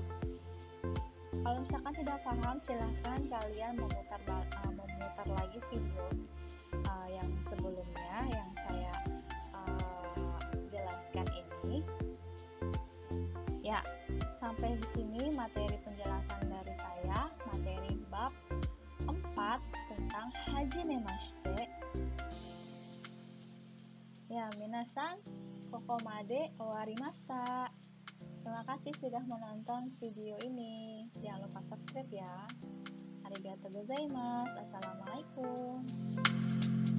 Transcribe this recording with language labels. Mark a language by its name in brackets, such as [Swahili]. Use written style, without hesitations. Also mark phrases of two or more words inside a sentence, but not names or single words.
[Indonesian] Kalau misalkan tidak paham, silahkan kalian memutar lagi video yang sebelumnya yang saya jelaskan ini. Ya, sampai di sini materi penjelasan dari saya, materi bab 4 tentang hajimemashite. [Japanese] Ya, minasan, kokomade owarimashita. [Indonesian] Terima kasih sudah menonton video ini. Jangan lupa subscribe ya. [Japanese] Arigatou gozaimasu. Assalamualaikum.